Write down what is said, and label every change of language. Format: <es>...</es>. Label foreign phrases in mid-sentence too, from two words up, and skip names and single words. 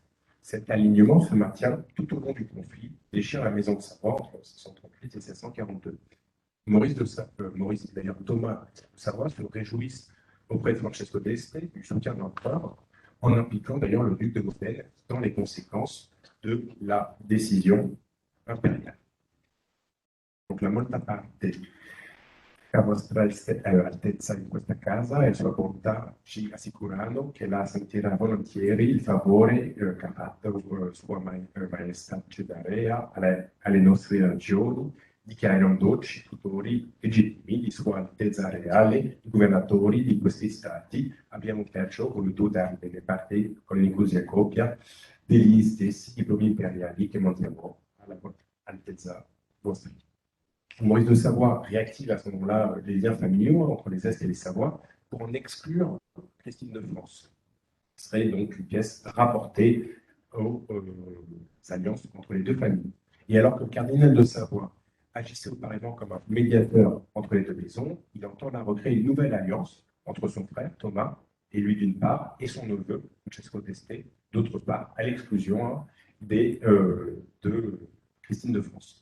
<fr>Cet alignement se maintient tout au long du conflit, déchire la maison de Savoie entre 1638 et 1642. Maurice et d'ailleurs Thomas de Savoie se réjouissent auprès de Francesco d'Este du soutien de l'empereur, en impliquant d'ailleurs le duc de Modène dans les conséquences de la décision impériale.</fr> <it>Donc la molta parte a vostra altezza in questa casa e sua bontà ci assicurano che la sentirà volentieri il favore che ha fatto sua maestà Cesarea alle nostre ragioni, di che erano dolci tutori legittimi di Sua Altezza Reale, i governatori di questi stati. Abbiamo perciò voluto darne parte con l'inclusia copia degli stessi diplomi imperiali che montiamo alla Altezza vostra.</it> <fr>Maurice de Savoie réactive à ce moment-là les liens familiaux entre les Est et les Savoies pour en exclure Christine de France. Ce serait donc une pièce rapportée aux alliances entre les deux familles. Et alors que le cardinal de Savoie agissait auparavant comme un médiateur entre les deux maisons, il entend là recréer une nouvelle alliance entre son frère Thomas et lui d'une part, et son neveu Francesco d'Este d'autre part, à l'exclusion de Christine de France.</fr>